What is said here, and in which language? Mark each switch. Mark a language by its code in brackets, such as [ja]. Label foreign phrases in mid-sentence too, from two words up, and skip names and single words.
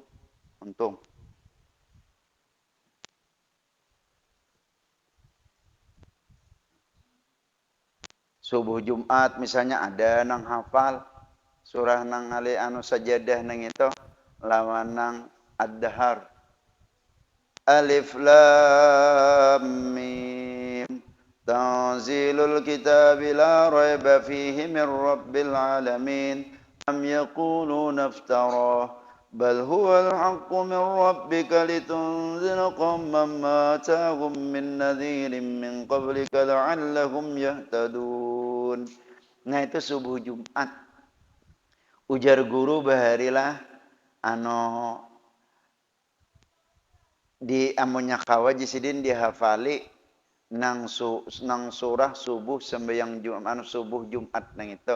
[bjn] Untung. Subuh Jumat misalnya ada nang hafal surah nang ali anu sajadah nang itu lawan nang ad-dahar. [ar] الم. تنزيل الكتاب لا ريب فيه من رب العالمين. أم يقولون افتراه. بل هو الحق من ربك لتنذر قوما ما أتاهم من نذير من قبلك لعلهم يهتدون. [bjn] Nah itu subuh Jumat. Ujar guru baharilah ano di amunnya kawaji sidin dihafali nang surah subuh sembahyang Jumat subuh Jumat nang itu.